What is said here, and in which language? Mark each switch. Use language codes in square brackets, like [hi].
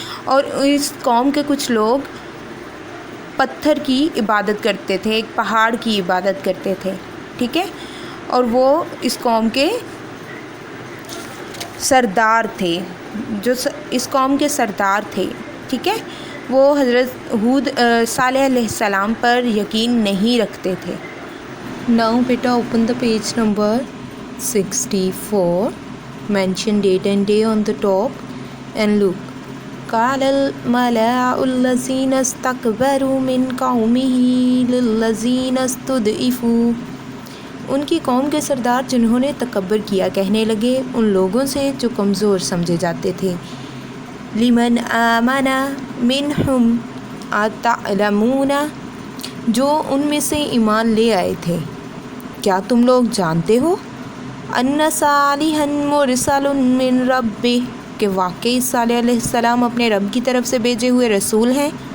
[ur] اور اس قوم کے کچھ لوگ پتھر کی عبادت کرتے تھے، ایک پہاڑ کی عبادت کرتے تھے، ٹھیک ہے. اور وہ اس قوم کے سردار تھے، جو اس قوم کے سردار تھے، ٹھیک ہے. وہ حضرت صالح علیہ السلام پر یقین نہیں رکھتے تھے. [en] Now بیٹا open the page number 64. Mention date and day on the top and look. [ar] قال الملأ الذين استكبروا من قومه للذين استضعفوا. [ur] ان کی قوم کے سردار جنہوں نے تکبر کیا کہنے لگے ان لوگوں سے جو کمزور سمجھے جاتے تھے. [ar] لمن آمن منهم اتعلمون. [ur] جو ان میں سے ایمان لے آئے تھے کیا تم لوگ جانتے ہو [ar] ان صالحا مرسل من ربہ [ur] کہ واقعی صالح علیہ السلام اپنے رب کی طرف سے بھیجے ہوئے رسول ہیں.